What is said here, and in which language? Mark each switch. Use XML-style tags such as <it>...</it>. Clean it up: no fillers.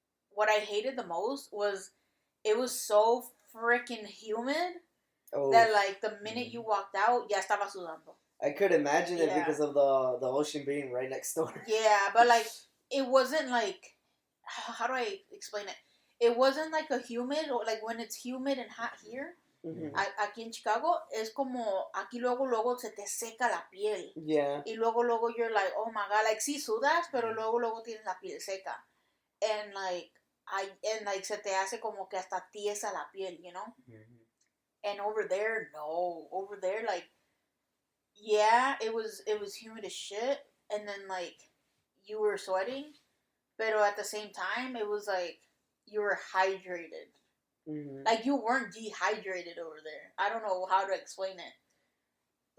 <en>What I hated the most was it was so freaking humid that like the minute you walked out,</en> <es>ya estaba sudando.</es> <en>I could imagine it because of the ocean being right next door. Yeah, but like it wasn't like, how do I explain it? It wasn't like a humid, or like when it's humid and hot here.</en> <es>Aquí en Chicago es como aquí luego se te seca la piel.</es> <en>Yeah.</en> <es>Y luego</es> <en>you're like, oh my god, like</en> <es>sí sudas, pero luego tienes la piel seca.</es> <en>And like</en> <es>se te hace como que hasta tiesa la piel,</es> <en>And over there, no. Over there, like, yeah, it was humid as shit, and then like you were sweating, but at the same time, it was like you were hydrated. Mm-hmm. Like you weren't dehydrated over there. I don't know how to explain it.</en>